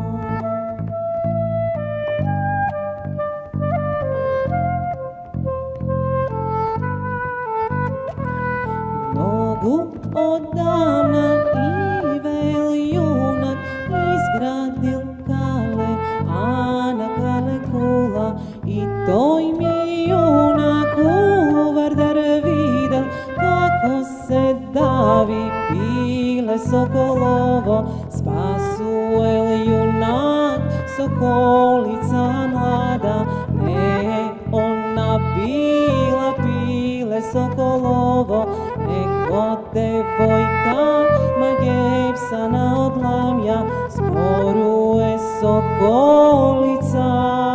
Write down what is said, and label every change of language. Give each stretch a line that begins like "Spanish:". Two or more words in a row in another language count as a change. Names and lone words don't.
Macedonian: Многу одамна живеел јунак, изградил кале, а на кале кула. И тој ми јунак у Вардар видел, како се дави пиле соколово. Спасувал јунак, соколица млада, не она била пиле соколово, туку девојка магепсана од ламја, споруе соколица.